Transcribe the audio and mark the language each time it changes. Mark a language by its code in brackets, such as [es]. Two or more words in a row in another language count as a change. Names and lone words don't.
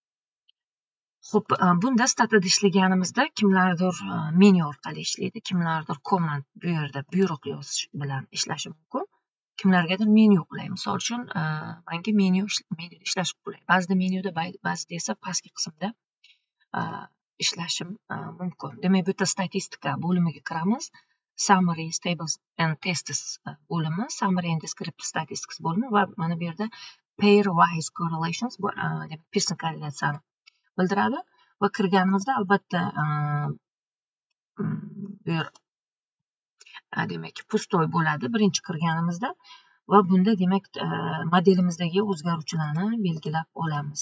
[uz] Xo'p, bunda statida ishlaganimizda kimlardir menu orqali ishlaydi, kimlardir command, bu yerda buyruq yozish bilan ishlashi mumkin. Kimlargadir menu qulay. Misol uchun, menga menu ishlash qulay. Ba'zida menyuda, ba'zida esa pastki qismda ishlashim mumkin. Demak, bu yerda statistika bo'limiga kiramiz. [en] Summary, tables and tests [uz] bo'limi, [en] summary and descriptive statistics [uz] bo'limi va mana bu yerda [en] pairwise correlations, [uz] demak Pearson korrelyatsiyani bildiradi va kirganimizda albatta bu yer demak pustoy bo'ladi birinchi kirganimizda va bunda demak modelimizdagi o'zgaruvchilarni belgilab olamiz.